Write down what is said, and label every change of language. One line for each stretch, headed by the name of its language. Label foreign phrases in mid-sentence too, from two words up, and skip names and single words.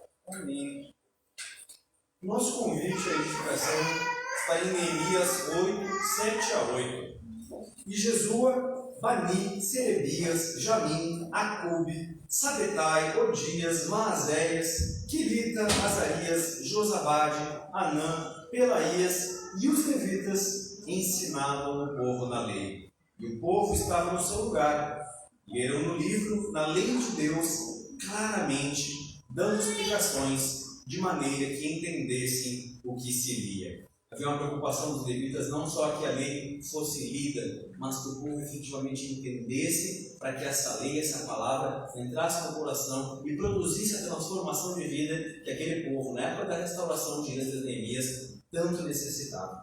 Portuguese: Amém. Nosso convite à edificação está em Neemias 8, 7 a 8. E Jesua, Bani, Serebias, Jamim, Acube, Sabetai, Odias, Maazéias, Quilita, Azarias, Josabade, Anã, Pelaías e os levitas ensinavam o povo na lei. E o povo estava no seu lugar. Leram no livro, na lei de Deus, claramente, dando explicações de maneira que entendessem o que se lia. Havia uma preocupação dos levitas não só que a lei fosse lida, mas que o povo efetivamente entendesse, para que essa lei, essa palavra, entrasse no coração e produzisse a transformação de vida que aquele povo, na época da restauração de Esdras e Neemias, tanto necessitava.